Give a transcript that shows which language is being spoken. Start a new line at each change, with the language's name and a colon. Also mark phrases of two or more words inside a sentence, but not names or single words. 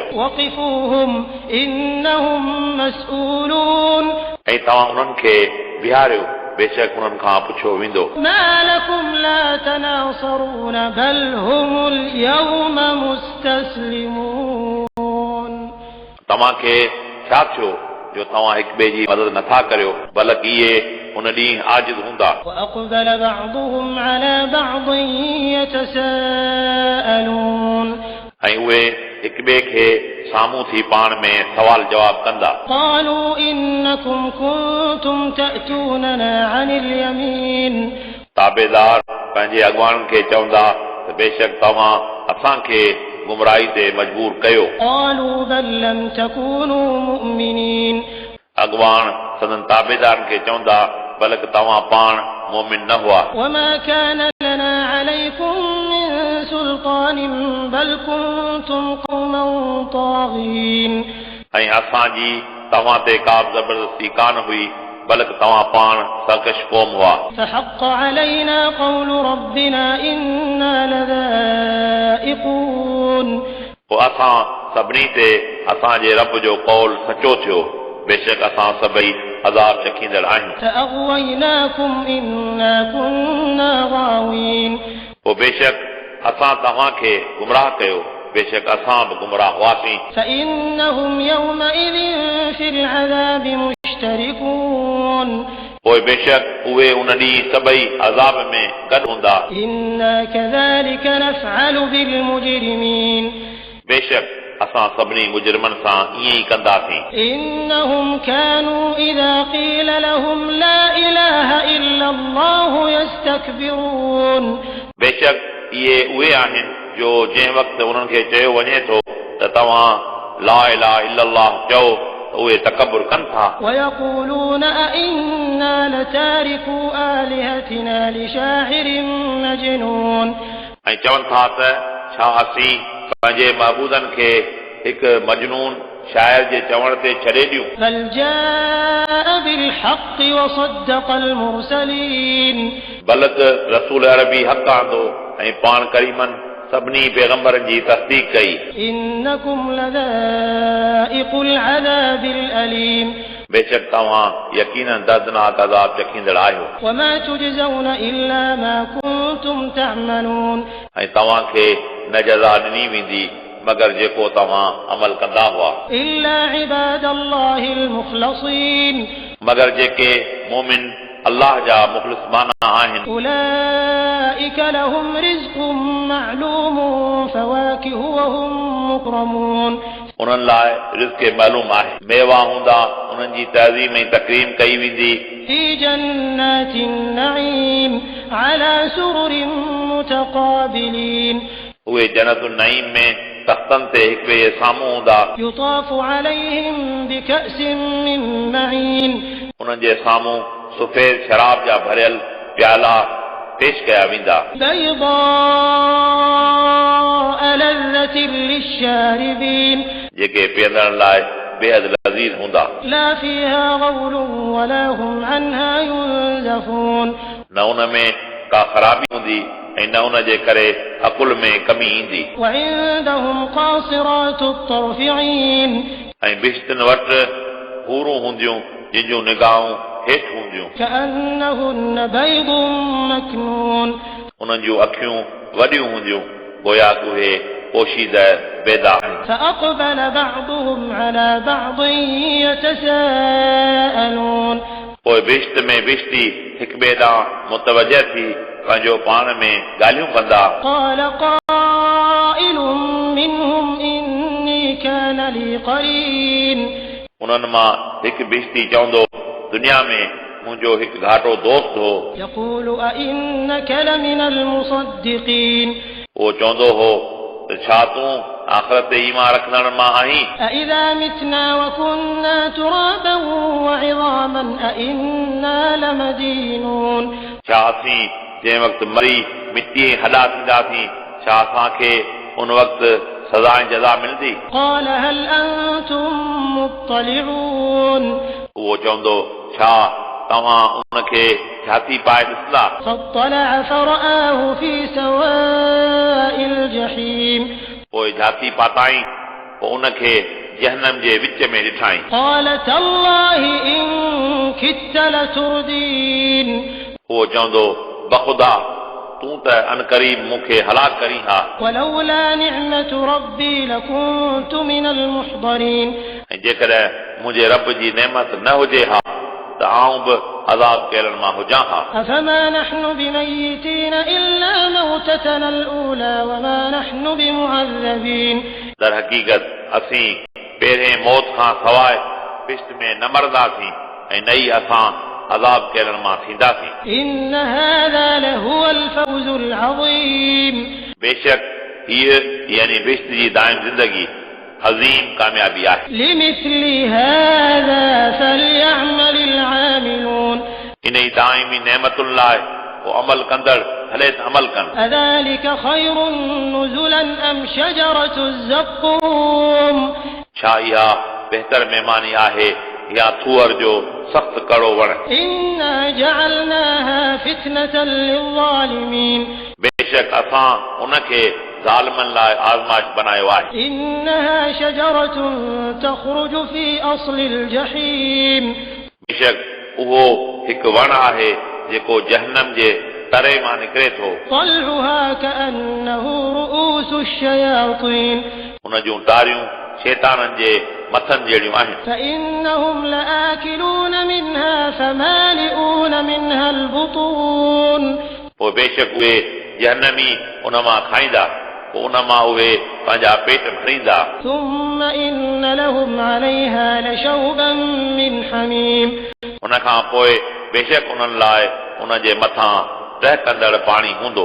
Arabic: وقفوهم إنهم مسؤولون
Sindhi: ऐं तव्हां उन्हनि खे बीहारियो बेशक उन्हनि खां पुछो वेंदो।
Arabic: ما لكم لا تناصرون بل هم اليوم مستسلمون
Sindhi: तव्हांखे छा थियो जो तव्हां हिक ॿिए जी मदद नथा करियो बल्कि इहे उन ॾींहुं आजिज़ हूंदा।
Arabic: وأقبل بعضهم على بعض يتساءلون
Sindhi: ऐं उहे हिक ॿिए खे साम्हूं थी पाण में सवाल जवाब कंदा।
Arabic: قالوا إنكم كنتم تأتوننا عن اليمين
Sindhi: ताबेदार पंहिंजे अॻवाननि खे चवंदा त बेशक तव्हां असांखे गुमराही ते मजबूर कयो।
Arabic: قالوا بل لم تكونوا مؤمنين
Sindhi: अॻवान सदन ताबेदारनि खे चवंदा बल्कि तव्हां पाण मोमिन न हुआ।
Arabic: وما كان لنا عليكم من سلطان بل كنتم قوما طاغين
Sindhi: ऐं असांजी तव्हां ते का बि ज़बरदस्ती कान हुई बल्कि तव्हां पाण सरकश क़ौम हुआ।
Arabic: فحق علينا قول ربنا إنا لذائقون
Sindhi: पोइ असां सभिनी ते असांजे रब जो कौल सचो थियो बेशक असां सभई अज़ाब चखींदड़ आहियूं।
Arabic: فأغويناكم إنا كنا غاوين
Sindhi: पोइ बेशक असां तव्हांखे गुमराह कयो बेशक असां बि गुमराह हुआसीं।
Arabic: فإنهم يومئذ في العذاب مشتركون
Sindhi: पोइ बेशक उहे उन ॾींहुं सभई अज़ाब में गॾु हूंदा।
Arabic: إنا كذلك نفعل بالمجرمين
Sindhi: बेशक असां सभिनी मुजरिमनि सां ईअं ई कंदासीं।
Arabic: إنهم كانوا إذا قيل لهم لا إله إلا الله يستكبرون
Sindhi: बेशक इहे उहे आहिनि जो जंहिं वक़्तु उन्हनि खे चयो वञे थो त तव्हां
Arabic: لا إله إلا الله
Sindhi: चओ त उहे तकबुर कनि था।
Arabic: ويقولون أئنا لتاركو آلهتنا لشاعر مجنون
Sindhi: ऐं चवनि था त छा असीं पंहिंजे महबूदनि खे हिकु मजनून शाइर जे चवण ते छॾे ॾियूं।
Arabic: بل جاء بالحق وصدق المرسلين
Sindhi: बल्कि रसूल अरबी हक़ आंदो ऐं पाण करीमन सभिनी पैगंबरनि जी तस्दीक कई।
Arabic: إنكم لذائق العذاب الأليم
Sindhi: बेशक तव्हां यकीनन दर्दनाक अज़ाब चखींदड़ आहियो।
Arabic: وما تجزون إلا ما كنتم تعملون
Sindhi: ऐं तव्हांखे न जज़ा ॾिनी वेंदी मगर जेको तव्हां अमल कंदा हुआ।
Arabic: إلا عباد الله المخلصين
Sindhi: मगर जेके मोमिन अल्लाह जा मुख़लिस माना आहिनि
Arabic: أولئك لهم رزق معلوم فواكه وهم مكرمون
Sindhi: उन्हनि लाइ रिज़्क़ मालूम आहे मेवा हूंदा उन्हनि जी तहज़ीम ऐं तकरीम कई वेंदी।
Arabic: في جنات النعيم على سرر متقابلين
Sindhi: उहे
Arabic: جنات النعيم
Sindhi: में तख़्तनि ते हिक ॿिए जे साम्हूं हूंदा।
Arabic: يطاف عليهم بكأس من معين
Sindhi: उन्हनि जे साम्हूं सफ़ेद शराब जा भरियल प्याला पेश कया वेंदा।
Arabic: بيضاء لذة للشاربين
Sindhi: जेके पीअंदड़ लाइ बेहद लज़ीज़ हूंदा।
Arabic: لا فيها غول ولا هم عنها ينزفون
Sindhi: न उन में का ख़राबी हूंदी ऐं न उन जे करे अकुल में कमी ईंदी।
Arabic: وعندهم قاصرات الطرف عين
Sindhi: ऐं बिश्तनि वटि हूरूं हूंदियूं जिन जूं निगाहूं हेठि हूंदियूं।
Arabic: كأنهن بيض مكنون
Sindhi: उन्हनि जूं अखियूं वॾियूं हूंदियूं गोया उहे पोशीदा बेदा आहिनि।
Arabic: فأقبل بعضهم على بعض يتساءلون
Sindhi: पोइ बिश्त में बिश्ती हिक ॿिए ॾांहुं मुतवजह थी पंहिंजो पाण में ॻाल्हियूं कंदा।
Arabic: قال قائل منهم إني كان لي قرين
Sindhi: उन्हनि मां हिकु बिश्ती चवंदो दुनिया में मुंहिंजो हिकु घाटो दोस्त हो।
Arabic: يقول أئنك لمن المصدقين
Sindhi: उहो चवंदो हो त छा तूं आख़िरत ते ईमान रखंदड़ मां आहीं।
Arabic: أإذا متنا وكنا ترابا وعظاما أئنا لمدينون
Sindhi: छा असीं जंहिं वक़्तु मरी मिटी हॾा थींदासीं छा असांखे उन वक़्तु सज़ा ऐं जज़ा मिलंदी।
Arabic: قال هل أنتم مطلعون
Sindhi: उहो चवंदो छा तव्हां उनखे झाती पाए ॾिसंदा।
Arabic: فاطلع فرآه في سواء الجحيم
Sindhi: पोइ झाती पाताई पोइ उनखे जहन्नम जे विच में ॾिठाई।
Arabic: قال تالله إن كدت لتردين
Sindhi: उहो चवंदो बख़ुदा तूं त अनकरीब मूंखे हलाक करी हा।
Arabic: ولولا نعمة ربي لكنت من المحضرين
Sindhi: ऐं जेकॾहिं मुंहिंजे रब जी नेमत न हुजे हा त आऊं बि अज़ाब कयलनि मां हुजां हा।
Arabic: أفما نحن بميتين إلا موتتنا الأولى وما نحن بمعذبين
Sindhi: दर हक़ीक़त असीं पहिरें मौत खां सवाइ पिश्त में न मरंदासीं ऐं न ई असां अज़ाब कयलनि मां थींदासीं।
Arabic: إن هذا لهو الفوز العظيم
Sindhi: बेशक हीअ यानी बेशत जी दाइम ज़िंदगी अज़ीम कामयाबी आहे।
Arabic: لمثل هذا فليعمل العاملون
Sindhi: इन ई दाइमी नेमतुनि लाइ पोइ अमल कंदड़ हले त अमल कनि।
Arabic: أذلك خير نزلا أم شجرة الزقوم
Sindhi: छा इहा बहितर महिमानी आहे या थूअर जो सख़्तु कड़ो वण?
Arabic: إنا جعلناها فتنة للظالمين
Sindhi: बेशक असां उनखे ज़ालिमनि लाइ आज़माइश बनायो आहे।
Arabic: إنها شجرة تخرج في أصل الجحيم
Sindhi: बेशक उहो हिकु वण आहे जेको जहन्नम जे तरे मां निकिरे थो।
Arabic: طلعها كأنه رؤوس الشياطين
Sindhi: उन जूं टारियूं शैताननि जे मथनि जहिड़ियूं आहिनि।
Arabic: فإنهم لآكلون منها فمالئون منها البطون
Sindhi: पोइ बेशक उहे जहन्नमी उन मां खाईंदा, पोइ उन मां उहे पंहिंजा पेट भरींदा।
Arabic: ثم إن لهم عليها لشوبا من حميم
Sindhi: उन खां पोइ बेशक उन्हनि लाइ उन जे मथां टहिकंदड़ पाणी हूंदो।